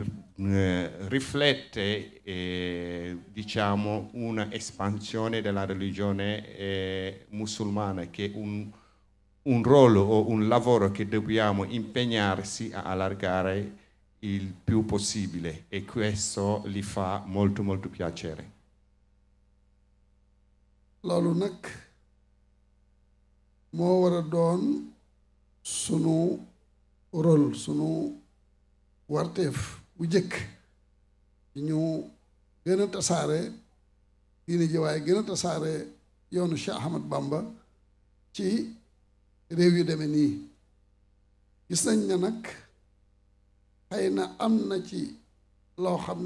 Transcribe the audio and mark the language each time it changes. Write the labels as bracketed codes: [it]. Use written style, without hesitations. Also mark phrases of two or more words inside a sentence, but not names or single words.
[it] riflette diciamo una espansione della religione musulmana, che è un ruolo o un lavoro che dobbiamo impegnarsi a allargare il più possibile e questo gli fa molto molto piacere. [wo] loolu nag moo war a doon sunu rôle sunu warteef bu jëkk ñu gën a tasaare diine ji waaye gën a tasaare yoonu Cheikh Ahmad Bamba ci réew yu demee nii gis nañ ne nag xëy na am na ci loo xam ne